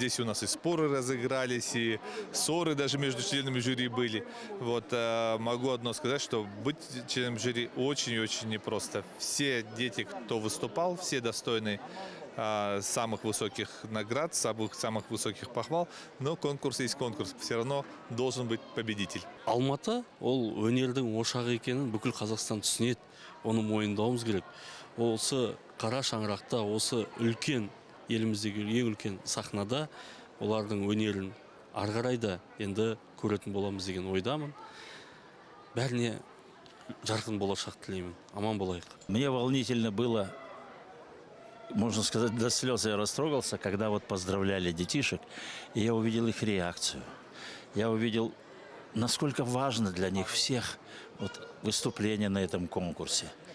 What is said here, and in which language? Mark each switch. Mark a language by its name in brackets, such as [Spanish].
[Russian] Здесь у нас и споры разыгрались, и ссоры даже между членами жюри были. Вот могу одно сказать, что быть членом жюри очень-очень непросто. Все дети, кто выступал, все достойны самых высоких наград, самых высоких похвал, но конкурс есть конкурс, все равно должен быть победитель. [Kazakh] Алматы ол өнердің ошағы екенін бүкіл Қазақстан түсінеді, оны мойындауымыз керек. Осы қара шаңырақта, осы үлкен еліміздегі ең үлкен сахнада олардың өнерін ары қарай да енді көретін боламыз деген ойдамын. Бәріне жарқын болашақ тілеймін. Аман болайық. [Russian] Мне волнительно было, можно сказать, до слез я растрогался, когда вот поздравляли детишек, и я увидел их реакцию. Я увидел, насколько важно для них всех вот выступление на этом конкурсе.